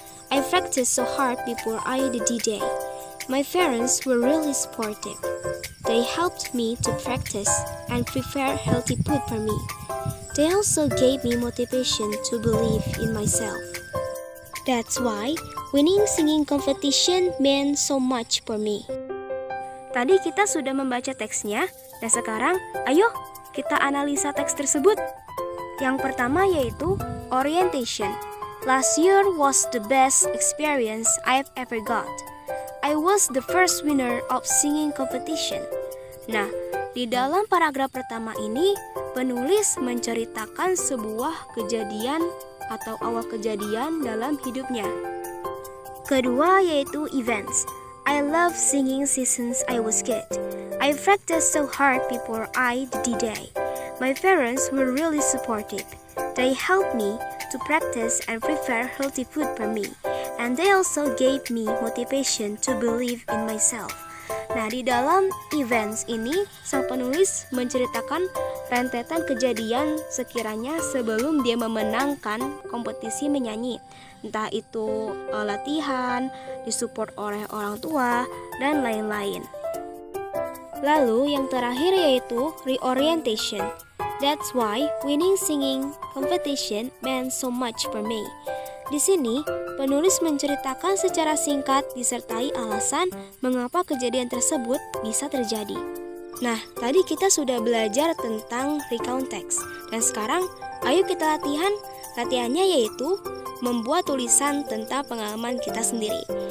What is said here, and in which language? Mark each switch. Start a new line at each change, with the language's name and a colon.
English: I practiced so hard before I did D-Day. My parents were really supportive. They helped me to practice and prepare healthy food for me. They also gave me motivation to believe in myself. That's why winning singing competition meant so much for me.
Indonesian: Tadi kita sudah membaca teksnya, dan sekarang ayo kita analisa teks tersebut. Yang pertama yaitu orientation.
English: Last year was the best experience I've ever got. I was the first winner of singing competition.
Indonesian: Nah, di dalam paragraf pertama ini, penulis menceritakan sebuah kejadian atau awal kejadian dalam hidupnya. Kedua yaitu events.
English: I love singing since I was kid. I practiced so hard before I did D-Day. My parents were really supportive. They helped me to practice and prepare healthy food for me. And they also gave me motivation to believe in myself.
Indonesian: Nah, di dalam events ini, sang penulis menceritakan rentetan kejadian sekiranya sebelum dia memenangkan kompetisi menyanyi. Entah itu latihan, disupport oleh orang tua, dan lain-lain. Lalu yang terakhir yaitu reorientation.
English: That's why winning singing competition meant so much for me.
Indonesian: Di sini, penulis menceritakan secara singkat disertai alasan mengapa kejadian tersebut bisa terjadi. Nah, tadi kita sudah belajar tentang recount text. Dan sekarang, ayo kita latihan. Latihannya yaitu membuat tulisan tentang pengalaman kita sendiri.